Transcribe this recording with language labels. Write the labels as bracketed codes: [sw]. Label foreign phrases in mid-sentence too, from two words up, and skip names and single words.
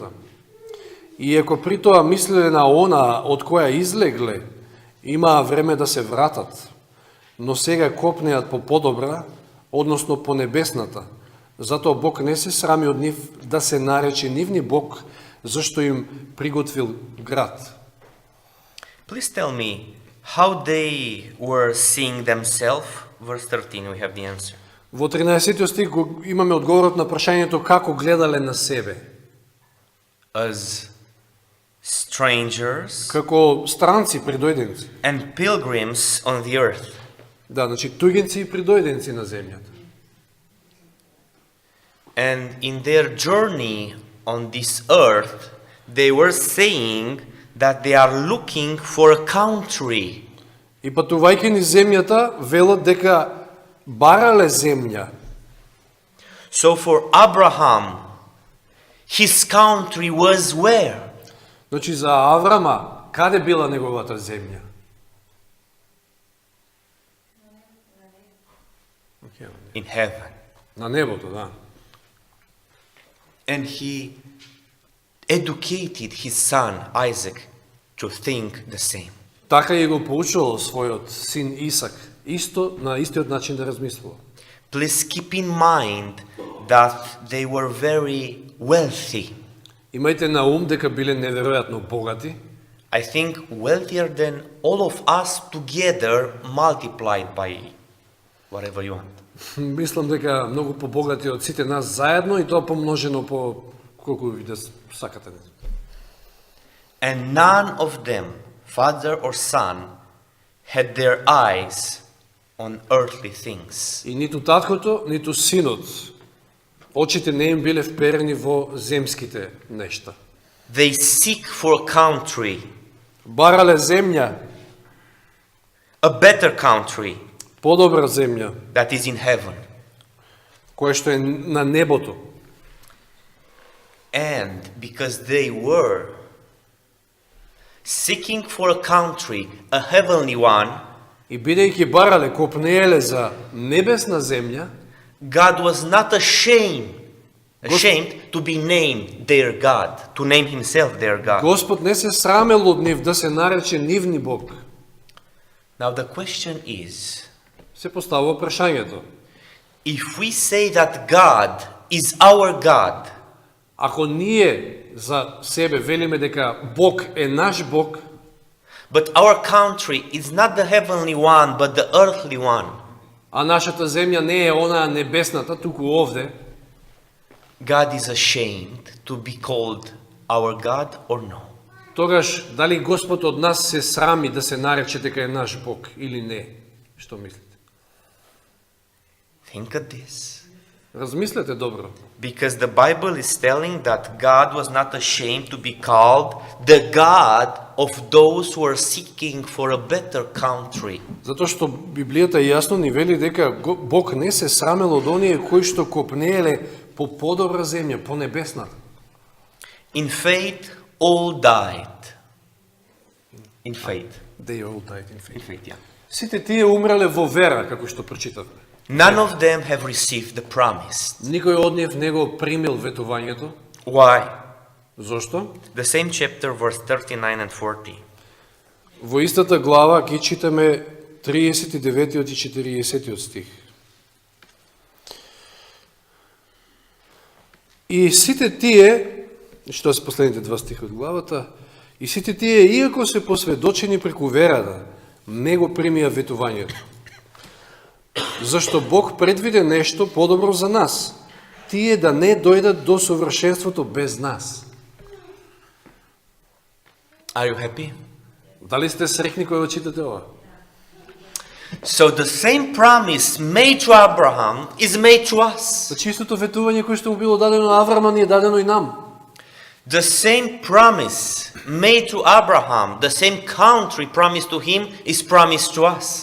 [mk] И ако при тоа мислеле на она од која излегле, имаа време да се вратат, но сега копнеат по подобра, односно по небесната. Затоа Бог не се срами од нив да се нарече нивни Бог, зашто им приготвил град. [en] Please tell me how they were seeing themselves. Verse 13, we have the answer. [mk] Во 13 стих имаме одговорот на прашањето како гледале на себе. [en] as strangers [mk] Како странци, придојденци. [en] and pilgrims on the earth. [mk] Да, значи туѓенци и придојденци на земјата. [en] And in their journey on this earth, they were saying that they are looking for a country. [mk] И патувајќи низ земјата, велат дека барале земја. [en] So for Abraham, his country was where? [mk] Значи за Аврама, каде била неговата земја? [en] In heaven. [mk] На небото, да. [en] And he educated his son Isaac to think the same. [mk] Така и го поучувал својот син Исак, на истиот начин да размислува. [en] Please keep in mind that they were very wealthy. [mk] Имајте на ум дека биле неверојатно богати, [en] I think wealthier than all of us together multiplied by whatever you want. [mk] мислам дека многу побогати од сите нас заедно и тоа помножено по колку ви да сакате. [en] And none of them, father or son, had their eyes on earthly things. [mk] И ниту таткото, ниту синот, очите не им биле вперени во земските нешта. [en] They seek for a country, [mk] Барале земја, [en] a better country [mk] подобра земја, [en] that is in heaven. [mk] која што е на небото. [en] And because they were seeking for a country, a heavenly one, [mk] И бидејќи барале, копнееле за небесна земја, [en] God was not ashamed to be named their God, to name himself their God. [mk] Господ не се срамел од нив да се нарече нивни Бог. [en] Now the question is, [mk] Се поставува прашањето. [en] if we say that God is our God, [mk] Ако ние за себе велиме дека Бог е наш Бог, [en] but our country is not the heavenly one, but the earthly one, [mk] а нашата земја не е онаа небесната, туку овде, [en] God is ashamed to be called our God or no? [mk] тогаш дали Господ од нас се срами да се нарече дека е наш Бог или не? Што мислите? [en] Think of this. [mk] Размислете добро. [en] Because the Bible is telling that God was not ashamed to be called the God of those who are seeking for a better country. [mk] Затоа што Библијата јасно ни вели дека Бог не се срамел од оние кои што копнееле по подобра земја, по небесната. [en] In faith, all died. In faith. They all died in faith. In faith, yeah. [mk] Сите тие умреле во вера, како што прочитавме. [en] None of them have received the promise. [mk] Никој од нив не го примил ветувањето. [en] Why? [mk] Зошто? [en] The same chapter, verse 39 and 40. [mk] Во истата глава ги читаме 39 и 40 стих. И сите тие, што се последните два стиха од главата, и сите тие, иако се посведочени преку верата, не го примија ветувањето. Зашто Бог предвиде нешто подобро за нас, тие да не дојдат до совршенството без нас. [en] Are you happy? [mk] Дали сте среќни кога го читате ова? [en] So the same promise made to Abraham is made to us. [mk] Значи истото ветување кое што му било дадено на Аврама ни е дадено и нам. [en] The same promise made to Abraham, the same country promised to him is promised to us.